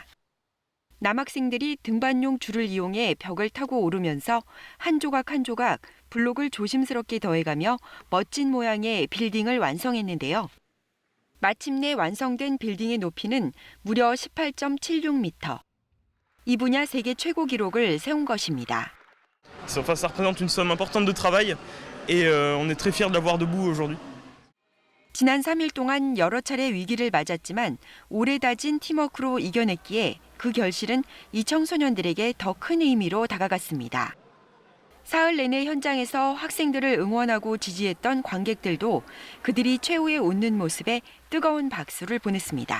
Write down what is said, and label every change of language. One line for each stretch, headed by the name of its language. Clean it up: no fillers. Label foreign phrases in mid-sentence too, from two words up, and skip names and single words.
Korean: 남학생들이 등반용 줄을 이용해 벽을 타고 오르면서 한 조각 한 조각 블록을 조심스럽게 더해가며 멋진 모양의 빌딩을 완성했는데요. 마침내 완성된 빌딩의 높이는 무려 18.76m. 이 분야 세계 최고 기록을 세운 것입니다.
French: Ça représente une somme importante de travail et on est très fiers de l'avoir debout aujourd'hui.
Korean: 지난 3일 동안 여러 차례 위기를 맞았지만 오래 다진 팀워크로 이겨냈기에 그 결실은 이 청소년들에게 더 큰 의미로 다가갔습니다. 사흘 내내 현장에서 학생들을 응원하고 지지했던 관객들도 그들이 최후에 웃는 모습에 뜨거운 박수를 보냈습니다.